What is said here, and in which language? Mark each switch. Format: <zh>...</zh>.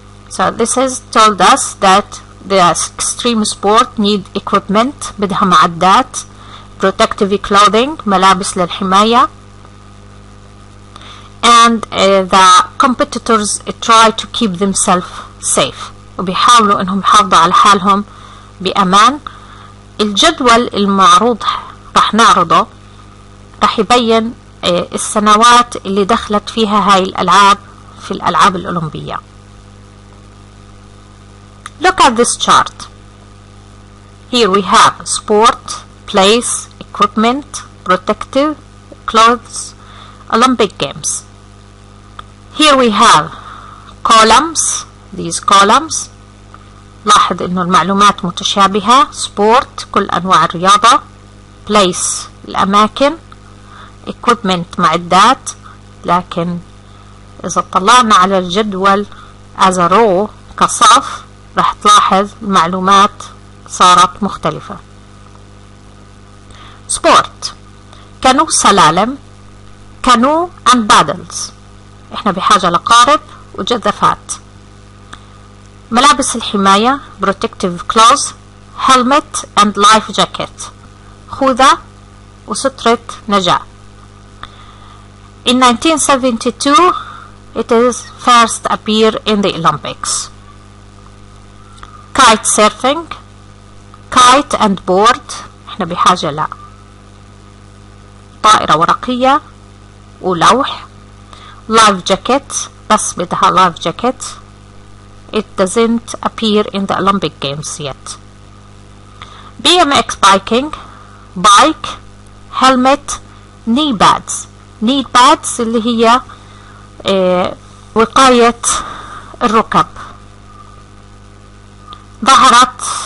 <en>So this has told us that the extreme sport need equipment</en> <ar>بدها معدات,</ar> <en>protective clothing,</en> <ar>ملابس للحماية,</ar> <en>and the competitors try to keep themselves safe</en> <ar>وبيحاولوا انهم يحافظوا على حالهم بأمان. الجدول المعروض رح نعرضه رح يبين السنوات اللي دخلت فيها هاي الألعاب في الألعاب الأولمبية.</ar> <en>Look at this chart. Here we have sport, place, equipment, protective clothes, Olympic Games. Here we have columns. These columns</en> <ar>لاحظ انه المعلومات متشابهة. sport كل انواع الرياضة, place الاماكن, equipment معدات, لكن اذا طلعنا على الجدول</ar> <en>as a row</en> <ar>كصف راح تلاحظ المعلومات صارت مختلفة.</ar> <en>sport canoe slalom, canoe and paddles.</en> <ar>احنا بحاجة لقارب وجذافات. ملابس الحماية</ar> <en>protective clothes, helmet and life jacket,</en> <ar>خوذة وسترة نجاة.</ar> <en>In 1972 it is first appear in the Olympics. Kite surfing, kite and board,</en> <ar>احنا بحاجة لا طائرة ورقية ولوح.</ar> <en>life jacket</en> <ar>بس بدها</ar> <en>life jacket. It doesn't appear in the Olympic Games yet. BMX biking, bike, helmet, knee pads.</en> <ar>knee pads اللي هي وقاية الركب. ظهرت</ar>